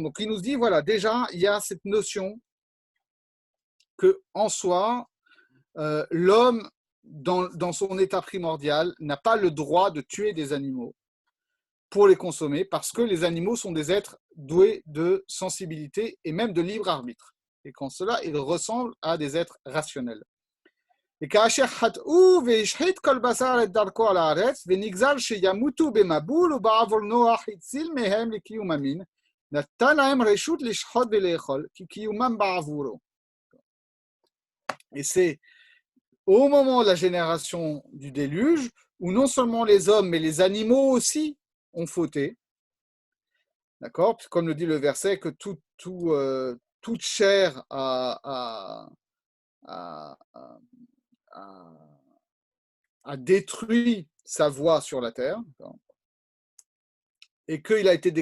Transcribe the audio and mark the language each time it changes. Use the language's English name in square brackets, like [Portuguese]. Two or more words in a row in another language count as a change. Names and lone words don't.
[French] Donc, il nous dit, voilà, déjà, il y a cette notion que en soi, l'homme, dans son état primordial, n'a pas le droit de tuer des animaux pour les consommer, parce que les animaux sont des êtres doués de sensibilité et même de libre arbitre. Et qu'en cela, ils ressemblent à des êtres rationnels. Et [Hebrew] כאשר חטאו והשחית כל בשר את דרכו על הארץ, ונגזר שימותו במבול ובעבור נוח הציל מהם לקיום המין, נתן להם רשות לשחוט ולאכול, כי קיומם בעבורו. [French] Et c'est au moment de la génération du déluge, où non seulement les hommes, mais les animaux aussi ont fauté. D'accord? Comme le dit le verset, que toute chair a détruit sa voie sur la terre, et qu'il a été